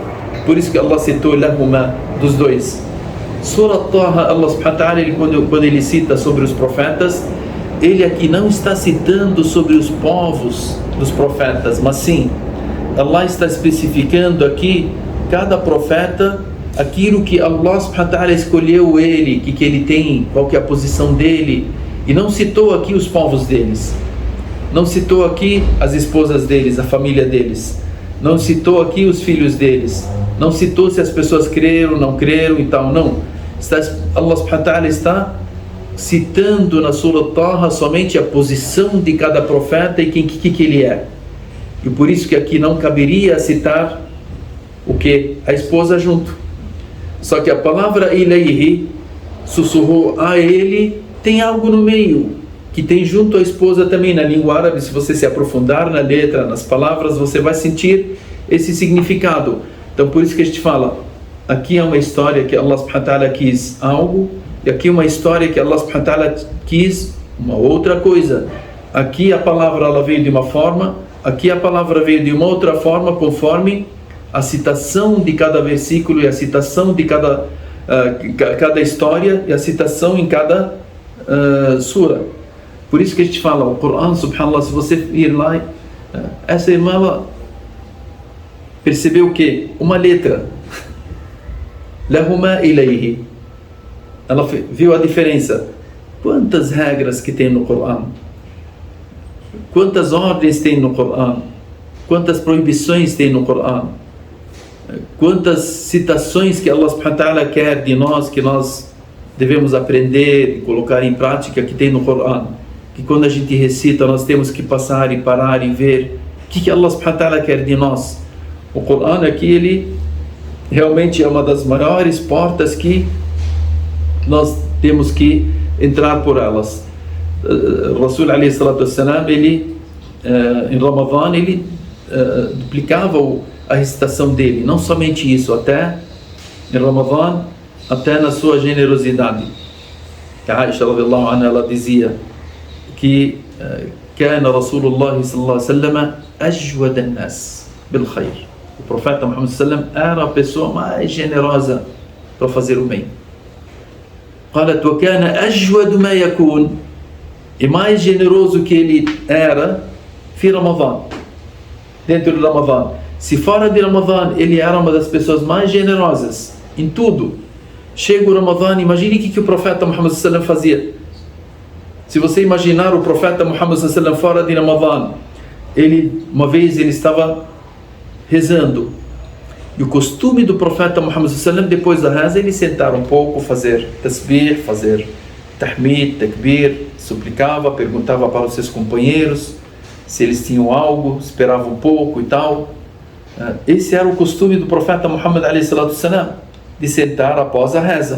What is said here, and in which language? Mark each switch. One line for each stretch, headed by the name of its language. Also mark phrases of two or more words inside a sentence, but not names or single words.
Portuguese: Por isso que Allah citou lahuma, dos dois.
Arabic: Surah Taha, الله سبحانه وتعالى,
Portuguese: quando ele cita sobre os profetas, ele aqui não está citando sobre os povos dos profetas, mas sim Allah está especificando aqui cada profeta, aquilo que
Arabic: الله سبحانه وتعالى
Portuguese: escolheu ele, que ele tem, qual que é a posição dele, e não citou aqui os povos deles, não citou aqui as esposas deles, a família deles, não citou aqui os filhos deles, não citou se as pessoas creram, não creram e tal, não.
Arabic: الله سبحانه وتعالى
Portuguese: está citando na Surah Taha somente a posição de cada profeta e que ele é. E por isso que aqui não caberia citar o que? A esposa junto. Só que a palavra ilayhi, sussurrou a ele, tem algo no meio, que tem junto à esposa também. Na língua árabe, se você se aprofundar na letra, nas palavras, você vai sentir esse significado. Então por isso que a gente fala, aqui é uma história que
Arabic: الله سبحانه وتعالى
Portuguese: quis algo, e aqui é uma história que
Arabic: الله سبحانه وتعالى
Portuguese: quis uma outra coisa. Aqui a palavra ela veio de uma forma, aqui a palavra veio de uma outra forma, conforme a citação de cada versículo e a citação de cada história e a citação em cada sura. Por isso que a gente fala, o Corão, subhanallah, se você ir lá, essa irmã ela percebeu o quê? Uma letra.
Arabic: لهما إليه.
Portuguese: Ela viu a diferença. Quantas regras que tem no Corão? Quantas ordens tem no Corão? Quantas proibições tem no Corão? Quantas citações que
Arabic: الله سبحانه وتعالى
Portuguese: quer de nós, que nós devemos aprender e colocar em prática, que tem no Corão? Que quando a gente recita, nós temos que passar e parar e ver o que
Arabic: الله سبحانه وتعالى
Portuguese: quer de nós. O Corão aqui, ele realmente é uma das maiores portas que nós temos que entrar por elas.
Arabic: O رسول عليه الصلاة والسلام,
Portuguese: ele em Ramadã, ele duplicava a recitação dele, não somente isso, até em Ramadã, até na sua generosidade.
Arabic: A Aisha رضي الله عنها,
Portuguese: ela dizia que
Arabic: كان رسول الله صلى الله عليه وسلم أجود الناس بالخير.
Portuguese: O profeta Muhammad
Arabic: صلى الله عليه وسلم
Portuguese: era a pessoa mais generosa para fazer o bem.
Arabic: قالت وكان أجود ما يكون,
Portuguese: e mais generoso que ele era
Arabic: في رمضان,
Portuguese: dentro de Ramadã. Se fora de Ramadã ele era uma das pessoas mais generosas em tudo. Chega o Ramadã, imagine o que o profeta Muhammad
Arabic: صلى الله عليه وسلم
Portuguese: fazia. Se você imaginar o profeta Muhammad
Arabic: صلى الله عليه وسلم
Portuguese: fora de Ramadã, uma vez ele estava rezando, e o costume do profeta Muhammad
Arabic: صلى الله عليه وسلم,
Portuguese: depois da reza, ele sentar um pouco, fazer tasbih, fazer tahmid, takbir, suplicava, perguntava para os seus companheiros se eles tinham algo, esperava um pouco e tal. Esse era o costume do profeta Muhammad
Arabic: عليه الصلاة والسلام,
Portuguese: de sentar após a reza.